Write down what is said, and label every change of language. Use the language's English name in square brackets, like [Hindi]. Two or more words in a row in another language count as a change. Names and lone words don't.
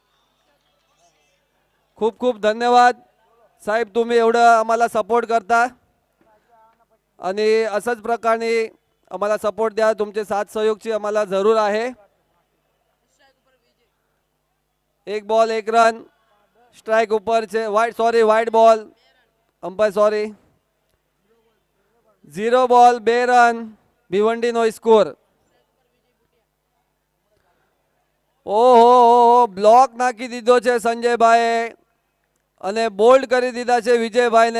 [Marathi] खूप खूप धन्यवाद साहेब, तुम्ही एवढं आम्हाला सपोर्ट करता आणि असंच प्रकारे आम्हाला सपोर्ट द्या. तुमचे साथ सहयोगची आम्हाला जरूर आहे. [Gujarati] એક બૉલ એક રન, સ્ટ્રાઇક ઉપર છે. [English] wide sorry wide ball, umpire sorry. 0 ball 2 run ભિવંડીનો સ્કોર. [Gujarati] ઓહો બ્લોક નાખી દીધો છે સંજયભાઈએ અને બોલ્ડ કરી દીધા છે વિજયભાઈને.